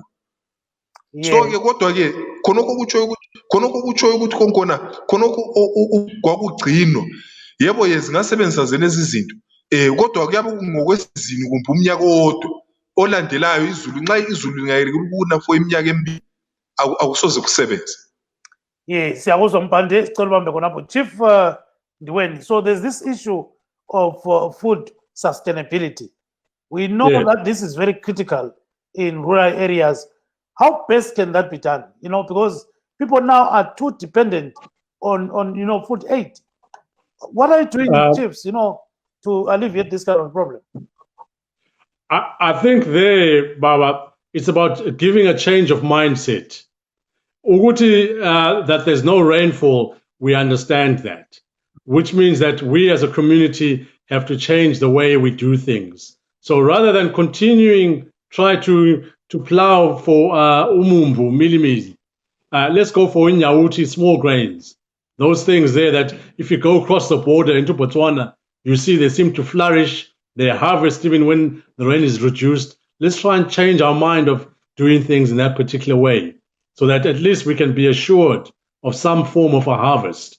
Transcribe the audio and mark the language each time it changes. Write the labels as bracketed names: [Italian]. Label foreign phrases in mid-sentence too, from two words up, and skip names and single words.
[North Ndebele] So-ke kodwa-ke khonokho kutsho ukuthi konkona khonokho kwakugcinwa yebo zingasebenzisa zenezi zinto kodwa kuyabe ngokwesizini kumbe umnyaka owodwa olandelayo izulu nxa izulu lingayekuna for iminyaka emibili akusoze kusebenze. Siyakuzwa Mpande, sicela ubambe khonapho. [English] Chief Ndiweni, so there's this issue of food sustainability. We know that this is very critical in rural areas. How best can that be done? Because people now are too dependent on food aid. What are you doing, chiefs, to alleviate this kind of problem? I think there, Baba, it's about giving a change of mindset. Uguti, that there's no rainfall, we understand that, which means that we as a community have to change the way we do things. So rather than continuing, try to plow for [North Ndebele] umumbu, milimili, [English] let's go for inyauti, small grains. Those things there that if you go across the border into Botswana, you see they seem to flourish. They harvest even when the rain is reduced. Let's try and change our mind of doing things in that particular way so that at least we can be assured of some form of a harvest.